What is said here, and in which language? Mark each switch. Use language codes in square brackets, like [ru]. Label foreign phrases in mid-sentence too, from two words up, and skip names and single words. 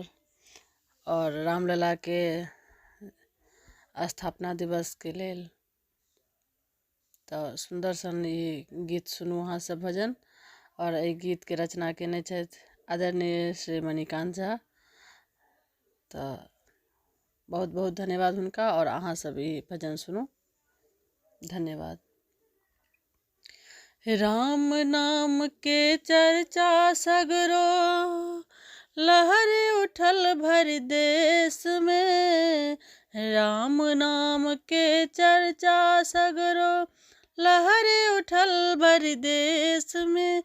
[mai] और रामलला के स्थापना दिवस के लेल तो सुंदर सन ई गीत सुनू अहाँ सब भजन। और एहि गीत के रचना केने छथि आदरणीय श्री मणिकांत झा। तो बहुत बहुत धन्यवाद हुनका। और अहाँ सब ई भजन सुनू। धन्यवाद। राम नाम के चर्चा सगरो लहर उठल भर देश में। राम नाम के चर्चा सगरो लहर उठल भर देश में।